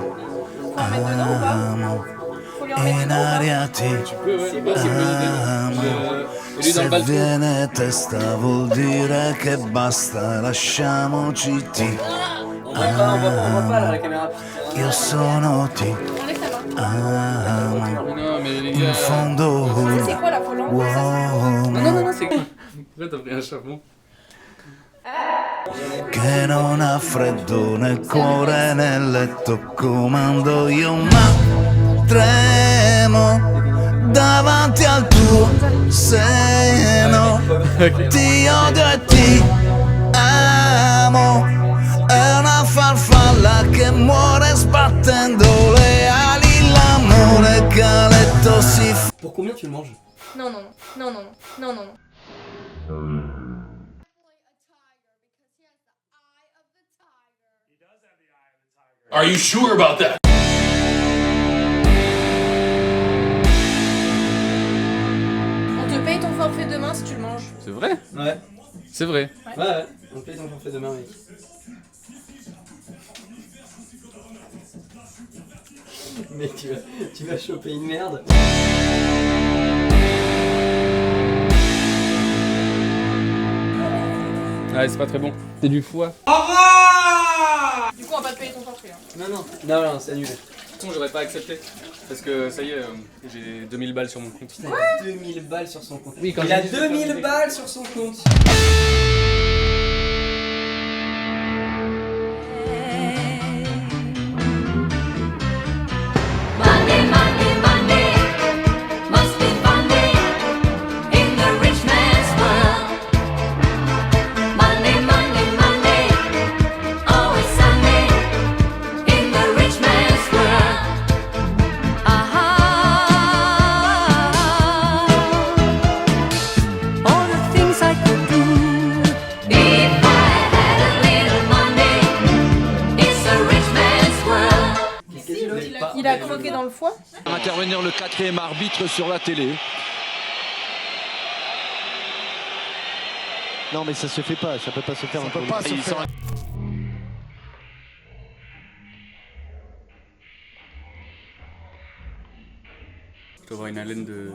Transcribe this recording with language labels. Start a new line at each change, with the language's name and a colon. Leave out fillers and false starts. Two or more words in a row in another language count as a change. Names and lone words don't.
French: Faut en mettre dedans ou pas? Faut lui en mettre dedans ou pas? Tu peux, ouais, bah, c'est une bonne idée. Et lui dans le
Italian: Se
French: balcon.
Italian: viene testa vuol dire che basta, lasciamoci ti.
French: On voit pas là, la caméra. Putain.
Italian: Io sono ti
French: Enlève ta main.
Italian: amo
French: Mais non, mais les
Italian: in
French: gars.
Italian: fondo.
French: C'est quoi là? Faut l'enlever ça?
Italian: Uomo
French: c'est quoi? Pourquoi t'as pris un chapon?
Italian: che non ha freddo nel cuore nel letto comando io ma tremo davanti al tuo seno. Ti odio e ti amo, è una farfalla che muore sbattendo le ali, l'amore che a letto si fa.
French: Pour combien tu le manges? Non, non, non, non, non, non, non.
English: Are you sure about that?
French: On te paye ton forfait demain si tu le manges. C'est vrai? Ouais. C'est vrai. Ouais. On paye ton forfait demain, mec. Mec, tu vas choper une merde. Ouais, c'est pas très bon. C'est du foie. Du coup, on va pas te payer ton forfait. Hein. Non, c'est annulé. De toute façon, j'aurais pas accepté. Parce que ça y est, j'ai 2000 balles sur mon compte. Il a 2000 balles sur son compte. Oui, quand il j'ai a dit, 2000 balles sur son compte.
English: Money, money, money, must be funny in the rich man's world. Money, money, money, always sunny in the rich man's world. All the things I could do if I had a little money. It's a rich man's world.
French: Il a croqué dans le foie. Intervenir le quatrième arbitre sur la télé. Non mais ça se fait pas, ça peut pas se faire. Ça peut pas se faire. Je dois avoir une haleine de...